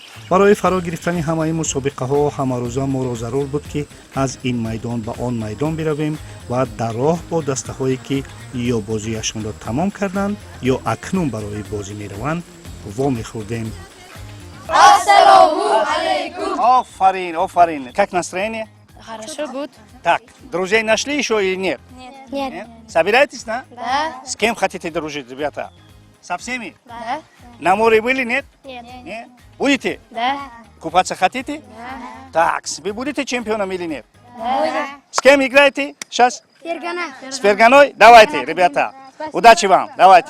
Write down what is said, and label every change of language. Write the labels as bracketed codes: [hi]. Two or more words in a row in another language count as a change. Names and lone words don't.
[tg] барои фаро гирифтани ҳамаи мусобиқаҳо ҳамарӯза моро зарур буд ки аз ин майдон ба он майдон биравем ва дар роҳ бо дастаҳое ки ё бозияшонро тамом карданд ё акнун барои бозӣ мераванд вомехӯрдем. [ar] السلام عليكم. [tg] Офарин. [ru] Как настроение? Хорошо будет? Так, друзей нашли еще или нет? Нет. Собираетесь, да? Да. С кем хотите дружить, ребята? Со всеми? Да. На море были, нет? Нет. Нет? Будете? Да. Купаться хотите? Да. Так, вы будете чемпионом или нет? Да. С кем играете сейчас? Фергана. С Ферганой? Давайте, ребята. Удачи вам. Давайте.